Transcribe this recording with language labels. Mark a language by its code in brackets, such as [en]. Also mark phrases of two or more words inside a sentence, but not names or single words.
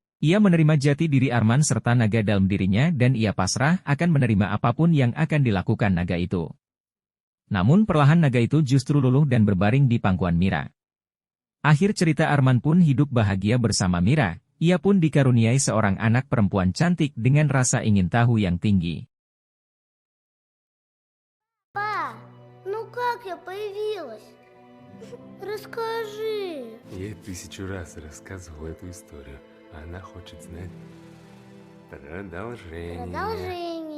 [id] Ia menerima jati diri Arman serta naga dalam dirinya dan ia pasrah akan menerima apapun yang akan dilakukan naga itu. Namun perlahan naga itu justru luluh dan berbaring di pangkuan Mira. Akhir cerita Arman pun hidup bahagia bersama Mira, ia pun dikaruniai seorang anak perempuan cantik dengan rasa ingin tahu yang tinggi. [ru] Па, ну как я появилась? Расскажи. Я ей 1000 раз рассказывал эту историю. Она хочет знать продолжение. Продолжение.